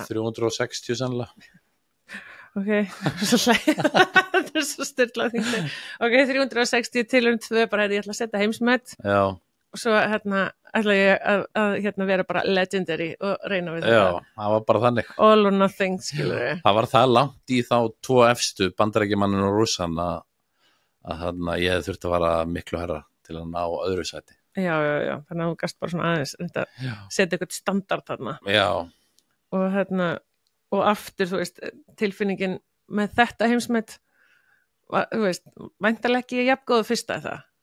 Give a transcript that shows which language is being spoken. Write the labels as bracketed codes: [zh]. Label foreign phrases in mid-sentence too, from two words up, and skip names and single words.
[is] 360 sannlega. Ok, þetta er svo styrlað þingti. Ok, 360 til 2, bara ég ætla að setja heimsmet. Já. Og svo ætla ég að vera bara legendary og reyna við þetta. Já, það var bara þannig. [en] All or nothing, [is] skilur við. Það var það langt í þá 2 efstu, Bandaríkjamanninn og Rússan að ég hefði þurft að vara miklu herra til að ná öðru sæti. Já, þannig að þú gast bara svona aðeins setja eitthvað standard þarna. Já. Og aftur, þú veist, tilfinningin með þetta heimsmet, þú veist, væntanlega ekki jafngóðu fyrsta það?